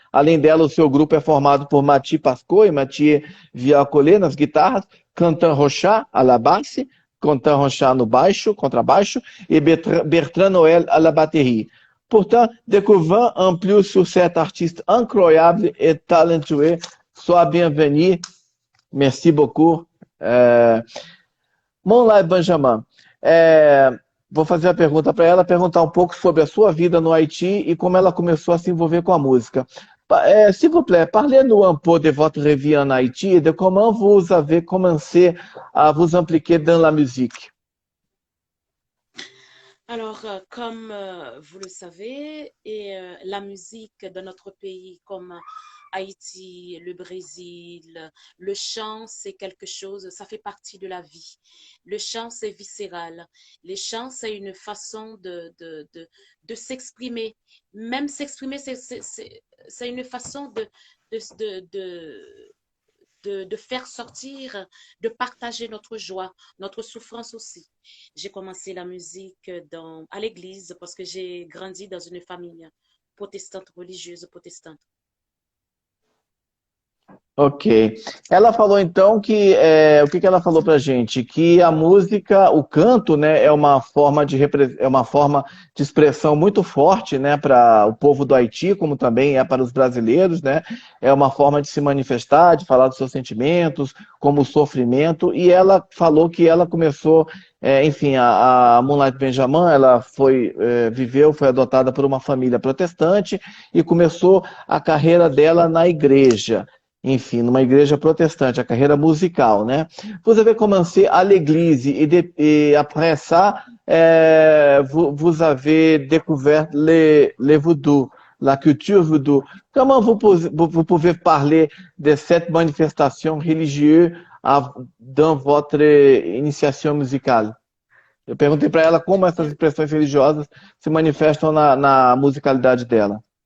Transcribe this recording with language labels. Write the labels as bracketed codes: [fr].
[pt] Além dela, o seu grupo é formado por Mathieu Pasco e Mathieu Viocollet nas guitarras, Quentin Rochat [fr] à la basse, [pt] Quentin Rochat no baixo, contrabaixo, [fr] et Bertrand Noël à la batterie. Pourtant, découvrant en plus sur cet artiste incroyable et talentueux, sois bienvenue. Merci beaucoup. [pt] Moonlight Benjamin, vou fazer a pergunta para ela, perguntar um pouco sobre a sua vida no Haïti e como ela começou a se envolver com a música. [fr] S'il vous plaît, parlez-nous un peu de votre vie en Haïti et de comment vous avez commencé à vous impliquer dans la musique. Alors, comme vous le savez, la musique dans notre pays, comme Haïti, le Brésil, le chant, c'est quelque chose, ça fait partie de la vie. Le chant, c'est viscéral. Les chants, c'est une façon de s'exprimer. Même s'exprimer, c'est une façon de, de, de, de faire sortir, de partager notre joie, notre souffrance aussi. J'ai commencé la musique à l'église parce que j'ai grandi dans une famille protestante, religieuse protestante. Ok. [pt] Ela falou então o que que ela falou pra gente? Que a música, o canto, né, é uma forma de expressão muito forte, né, para o povo do Haiti, como também é para os brasileiros, né? É uma forma de se manifestar, de falar dos seus sentimentos, como o sofrimento. E ela falou que ela começou, enfim, a Moonlight Benjamin, ela foi adotada por uma família protestante e começou a carreira dela na igreja. Enfim, numa igreja protestante, a carreira musical, né? [fr] Vous avez commencé à l'église et après ça, vous avez découvert les voodoo, la culture voodoo. Comment vous pouvez parler de cette manifestation religieuse dans votre initiation musicale? [pt] Eu perguntei para ela como essas expressões religiosas se manifestam na musicalidade dela.